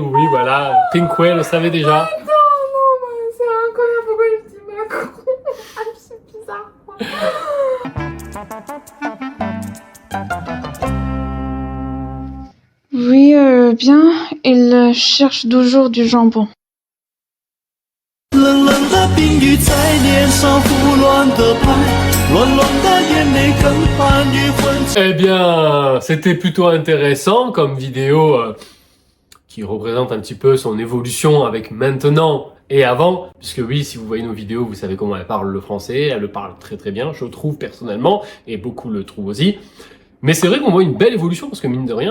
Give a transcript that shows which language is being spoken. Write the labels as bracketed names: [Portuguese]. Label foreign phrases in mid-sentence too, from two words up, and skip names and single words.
[French] Oui, voilà, Pinkwa le savait déjà. Non, c'est incroyable pourquoi je dis Macron. C'est bizarre. Oui, bien, il cherche toujours du jambon. [Chinese] 冷冷的冰雨在脸上胡乱的拍，乱乱的眼泪跟寒雨混。 [French] Eh bien, c'était plutôt intéressant comme vidéo qui représente un petit peu son évolution avec maintenant et avant. Puisque oui, si vous voyez nos vidéos, vous savez comment elle parle le français. Elle le parle très très bien, je trouve personnellement, et beaucoup le trouvent aussi. Mais c'est vrai qu'on voit une belle évolution parce que mine de rien...